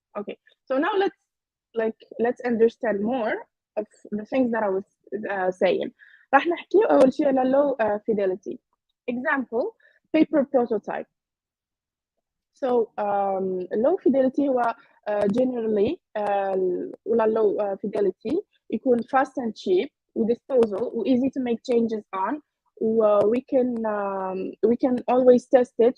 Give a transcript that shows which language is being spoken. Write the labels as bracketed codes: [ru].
[en] Okay, so now let's understand more of the things that I was saying. [ar] راح نحكي أول شيء على low fidelity. [en] Example, paper prototype. So low fidelity [ar] هو [en] generally [ar] ولا [en] low fidelity [ar] يكون [en] fast and cheap with disposal و easy to make changes on. We can always test it.